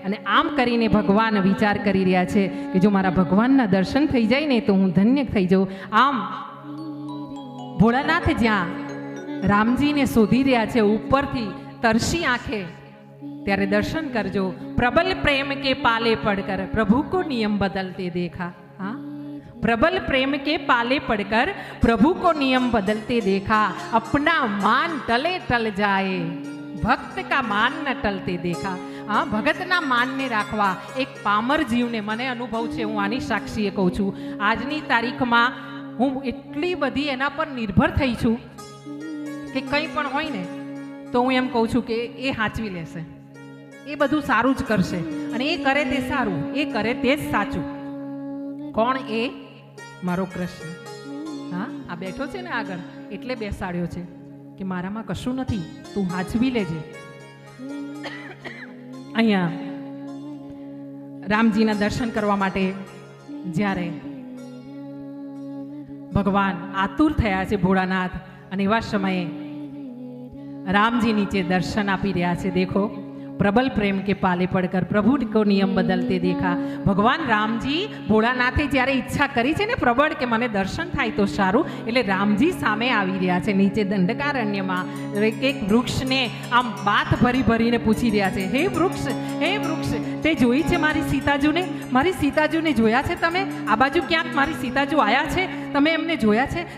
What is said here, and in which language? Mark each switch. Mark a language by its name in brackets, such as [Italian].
[Gujarati] અને આમ કરીને ભગવાન વિચાર કરી રહ્યા છે કે જો મારા ભગવાનના દર્શન થઈ જાય ને તો હું ધન્ય થઈ જાઉં. આમ ભોળાનાથ જ્યાં રામજીને શોધી રહ્યા છે ઉપરથી તરસી આંખે, ત્યારે દર્શન કરજો. [Hindi] પ્રબલ પ્રેમ કે પાલે પડકર પ્રભુ કો નિયમ બદલતે દેખા. હા, प्रबल प्रेम के पाले पड़कर प्रभु को नियम बदलते देखा. अपना मान टले टल जाए भक्त का मान न टलते देखा. [Gujarati] હા, ભગતના માનને રાખવા એક પામર જીવને મને અનુભવ છે, હું આની સાક્ષીએ કહું છું. આજની તારીખમાં હું એટલી બધી એના પર નિર્ભર થઈ છું કે કંઈ પણ હોય ને તો હું એમ કહું છું કે એ સાચવી લેશે, એ બધું સારું જ કરશે, અને એ કરે તે સારું, એ કરે તે જ સાચું. કોણ? એ મારો કૃષ્ણ. હા, આ બેઠો છે ને આગળ એટલે બેસાડ્યો છે કે મારામાં કશું નથી, તું સાચવી લેજે. અહીંયા રામજીના દર્શન કરવા માટે જ્યારે ભગવાન આતુર થયા છે ભોળાનાથ, અને એવા સમયે રામજી નીચે દર્શન આપી રહ્યા છે. [Hindi] દેખો, प्रबल प्रेम के पाले पड़कर प्रभु को नियम बदलते देखा. [Gujarati] भगवान रामजी भोળાનાથે જ્યારે ઈચ્છા કરી છે ને પ્રબળ કે મને દર્શન થાય તો સારું, એટલે રામજી સામે આવી રહ્યા છે નીચે દંડકારણ્યમાં. એક વૃક્ષને આમ બાથ ભરી ભરીને પૂછી રહ્યા છે, હે વૃક્ષ, હે વૃક્ષ, તે જોઈ છે મારી સીતાજુને? મારી સીતાજુને જોયા છે તમે? આ બાજુ ક્યાંક મારી સીતાજુ આવ્યા છે? તમે એમને જોયા છે?